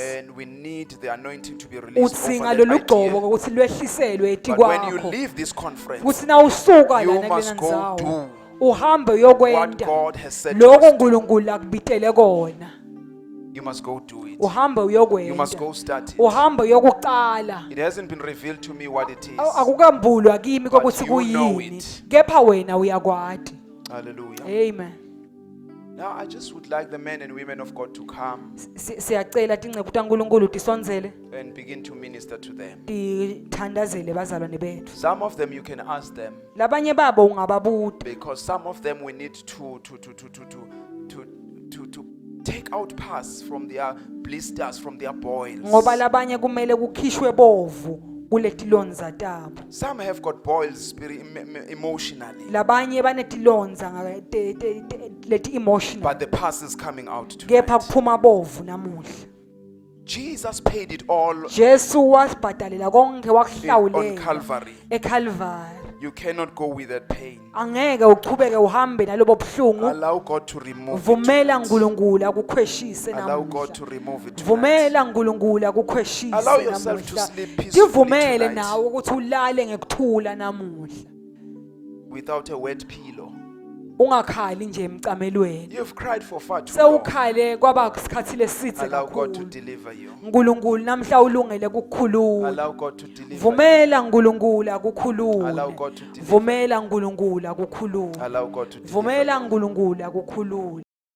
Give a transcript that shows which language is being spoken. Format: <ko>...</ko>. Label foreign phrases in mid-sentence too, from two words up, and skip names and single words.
<en>and we need the anointing to be released</en> <ss>Utsinga</ss> <en>over</en> <ss>lolu</ss> <en>that</en> <ss>gqobo</ss> <en>idea.</en> <ss>ukuthi lwehliselwe eti</ss> <en>But when you</en> <ss>kwakho.</ss> <en>leave this conference,</en> <ss>Futhi na usuka</ss> <en>you</en> <ss>lana</ss> <en>must</en> <ss>kulena</ss> <en>go</en> <ss>ndzawo.</ss> <en>do</en> <ss>Uhambe</ss> <en>what</en> <ss>uyokwenda</ss> <en>God has said you</en> <ss>lokho</ss> <en>must do.</en> <ss>uNkulunkulu akubitele kona.</ss> <en>You must go do it.</en> <ss>Uhambe</ss> <en>You</en> <ss>uyokwenda.</ss> <en>must go start it.</en> <ss>Uhambe uyokuqala.</ss> <en>It hasn't been revealed to me what it is.</en> <ss>Akukambulwa kimi kokuthi</ss> <en>you know</en> <ss>kuyini.</ss> <en>it.</en> <ss>Kepha wena uyakwati.</ss> <en>Hallelujah. Amen. Now I just would like the men and women of God to come</en> <ss>Siyacela tingceku taNkulunkulu tisondzele</ss> <en>and begin to minister to them.</en> <ss>tithandazele bazalwane bethu.</ss> <en>Some of them you can ask them,</en> <ss>Labanye babo ungababuta</ss> <en>because some of them we need to take out pus from their blisters, from their boils.</en> <ss>ngoba labanye kumele kukhishwe bovu kuletilonza tabo.</ss> <en>Some have got boils emotionally,</en> <ss>Labanye banetilonza leti emotional.</ss> <en>but the pus is coming out</en> <ss>Kepha</ss> <en>tonight.</en> <ss>kuphuma bovu namuhla.</ss> <en>Jesus paid it all</en> <ss>Jesu wasibhadalela konke</ss> <en>on</en> <ss>wakuhlawulela</ss> <en>Calvary.</en> <ss>eCalvary.</ss> <en>You cannot go with that pain.</en> <ss>Angeke uchubeke uhambe nalobo buhlungu.</ss> <en>Allow God to remove it.</en> <ss>Vumela uNkulunkulu akukhweshise</ss> <en>Allow God</en> <ss>namuhla.</ss> <en>to remove it tonight.</en> <ss>Vumela uNkulunkulu akukhweshise</ss> <en>Allow yourself to</en> <ss>namuhla.</ss> <en>sleep peacefully</en> <ss>Tivumele</ss> <en>tonight.</en> <ss>nawe ukuthi ulale ngekuthula namuhla.</ss> <en>Without a wet pillow.</en> <ss>Ungakhali nje emcamelweni.</ss> <en>You've cried for far too long.</en> <ss>Sewukhale kwaba isikhathi lesithe</ss> <en>Allow God to</en> <ss>kakhulu.</ss> <en>deliver you.</en> <ss>uNkulunkulu namhla ulungele kukukhulula.</ss> <en>Allow God to deliver you.</en> <ss>Vumela uNkulunkulu akukhulule.</ss> <en>Allow God to deliver.</en> <ss>Vumela uNkulunkulu akukhulule.</ss> <en>Allow God to deliver</en> <ss>Vumela</ss> <en>you.</en> <ss>uNkulunkulu akukhulule.</ss>